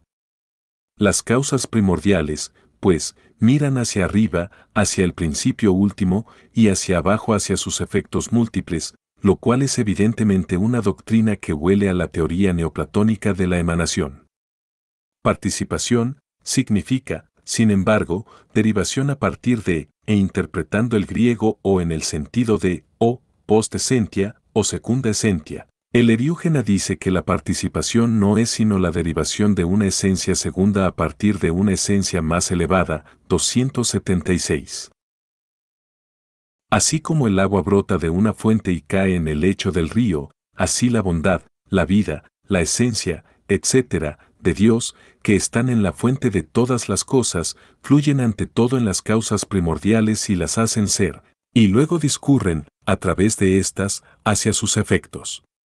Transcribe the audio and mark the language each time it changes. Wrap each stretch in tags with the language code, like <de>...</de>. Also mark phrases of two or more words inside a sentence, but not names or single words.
<es>Las causas primordiales, pues, miran hacia arriba, hacia el principio último, y hacia abajo hacia sus efectos múltiples, lo cual es evidentemente una doctrina que huele a la teoría neoplatónica de la emanación. Participación significa, sin embargo, derivación a partir de, e interpretando el griego o en el sentido de, o,</es> <la>post-essentia, o secunda essentia.</la> <es>El Eriúgena dice que la participación no es sino la derivación de una esencia segunda a partir de una esencia más elevada, 276. Así como el agua brota de una fuente y cae en el lecho del río, así la bondad, la vida, la esencia, etc., de Dios, que están en la fuente de todas las cosas, fluyen ante todo en las causas primordiales y las hacen ser, y luego discurren, a través de éstas, hacia sus efectos.</es>